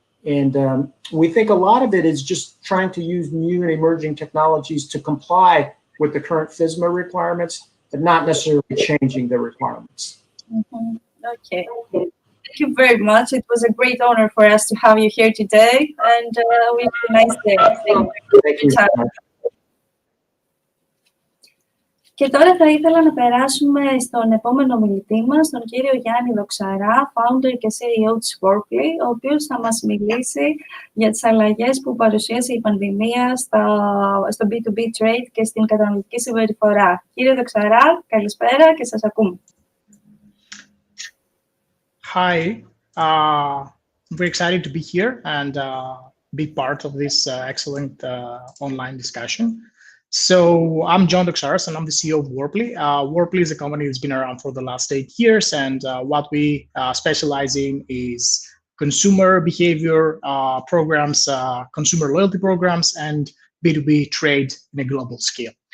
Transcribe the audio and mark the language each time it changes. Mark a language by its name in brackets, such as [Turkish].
[English] And we think a lot of it is just trying to use new and emerging technologies to comply with the current FSMA requirements, but not necessarily changing the requirements. Mm-hmm. Okay. Thank you very much. It was a great honor for us to have you here today, and wish you a nice day. Thank you. [Greek] Και τώρα θα ήθελα να περάσουμε στον επόμενο μιλητή μας, τον κύριο Γιάννη Δοξαρά, founder και CEO της Workly, ο οποίος θα μας μιλήσει για τις αλλαγές που παρουσίασε η πανδημία στο B2B trade και στην καταναλωτική συμπεριφορά. Κύριε Δοξαρά, καλησπέρα και σας ακούμε. [English] Hi, I'm very excited to be here and be part of this excellent online discussion. So I'm John Doxaras and I'm the CEO of Workly. Workly is a company that's been around for the last 8 years, and what we specialize in is consumer behavior programs, consumer loyalty programs, and B2B trade in a global scale.